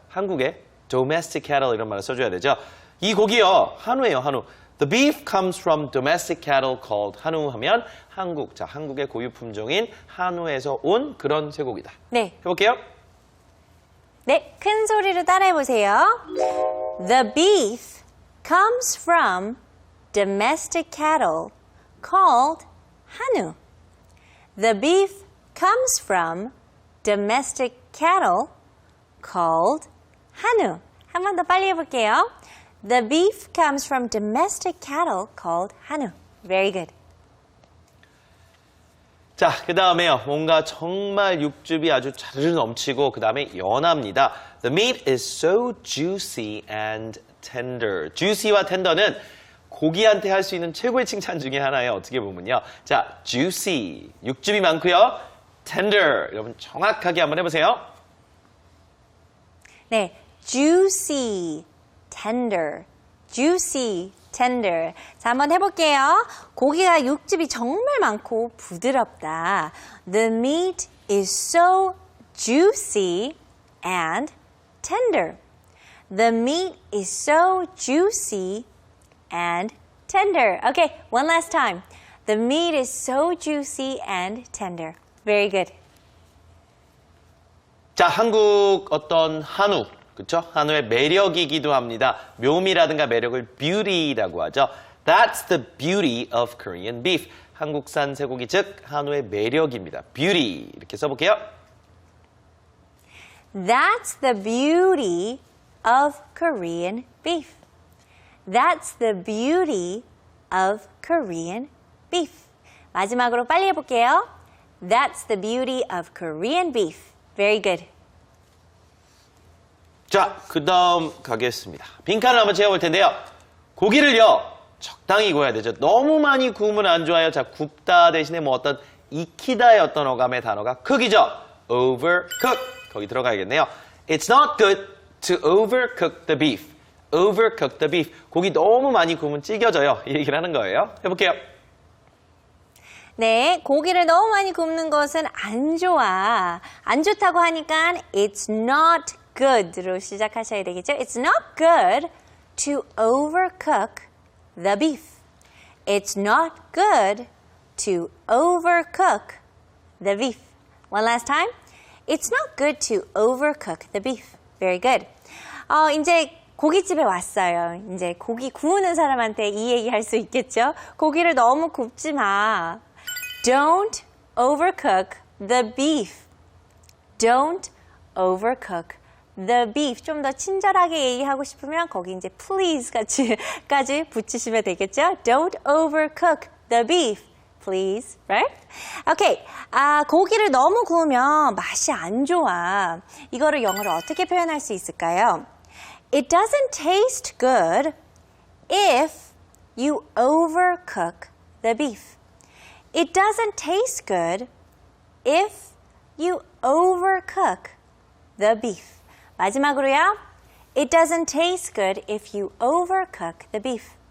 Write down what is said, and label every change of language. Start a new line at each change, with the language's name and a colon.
Korean: 한국에 domestic cattle 이런 말을 써줘야 되죠. 이 고기요 한우예요, 한우.
English: The beef comes from domestic cattle called
Korean: 한우 하면 한국, 자 한국의 고유 품종인 한우에서 온 그런 쇠고기다. 네. 해볼게요. 네, 큰 소리로 따라해 보세요.
English: The beef comes from domestic cattle called 한우. The beef comes from domestic cattle called 한우.
Korean: 한 번 더 빨리 해볼게요.
English: The beef comes from domestic cattle called 한우. Very good.
Korean: 자, 그 다음에요. 뭔가 정말 육즙이 아주 자르르 넘치고 그 다음에 연합니다.
English: The meat is so juicy and tender.
Korean: juicy와 tender는 고기한테 할 수 있는 최고의 칭찬 중에 하나예요. 어떻게 보면요. 자, juicy, 육즙이 많고요. tender, 여러분 정확하게 한번 해보세요. 네, juicy, tender, juicy, tender. 자, 한번 해볼게요. 고기가 육즙이 정말 많고 부드럽다.
English: The meat is so juicy and tender. The meat is so juicy and tender. Okay, one last time. The meat is so juicy and tender. Very good.
Korean: 자, 한국 어떤 한우, 그렇죠? 한우의 매력이기도 합니다. 묘미라든가 매력을 beauty라고 하죠.
English: That's the beauty of Korean beef.
Korean: 한국산 쇠고기 즉 한우의 매력입니다. beauty 이렇게 써볼게요.
English: That's the beauty of Korean beef. That's the beauty of Korean beef.
Korean: 마지막으로 빨리 해볼게요.
English: That's the beauty of Korean beef. Very good.
Korean: 자, 그 다음 가겠습니다. 빈칸을 한번 채워볼 텐데요. 고기를요, 적당히 구워야 되죠. 너무 많이 구우면 안 좋아요. 자, 굽다 대신에 뭐 어떤 익히다의 어떤 어감의 단어가 cook이죠. overcook. 거기 들어가야겠네요.
English: It's not good to overcook the beef. overcook the beef.
Korean: 고기 너무 많이 구우면 질겨져요. 이 얘기를 하는 거예요. 해볼게요. 네, 고기를 너무 많이 굽는 것은 안 좋아. 안 좋다고 하니까 it's not good로 시작하셔야 되겠죠?
English: It's not good to overcook the beef. It's not good to overcook the beef. One last time. It's not good to overcook the beef. Very good.
Korean: 이제 고깃집에 왔어요. 이제 고기 구우는 사람한테 이 얘기 할 수 있겠죠? 고기를 너무 굽지 마.
English: Don't overcook the beef. Don't overcook the beef.
Korean: 좀 더 친절하게 얘기하고 싶으면 거기 이제 please 까지 붙이시면 되겠죠?
English: Don't overcook the beef. Please, right? Okay.
Korean: 고기를 너무 구우면 맛이 안 좋아. 이거를 영어로 어떻게 표현할 수 있을까요?
English: It doesn't taste good if you overcook the beef. It doesn't taste good if you overcook the beef.
Korean: 마지막으로요.
English: It doesn't taste good if you overcook the beef.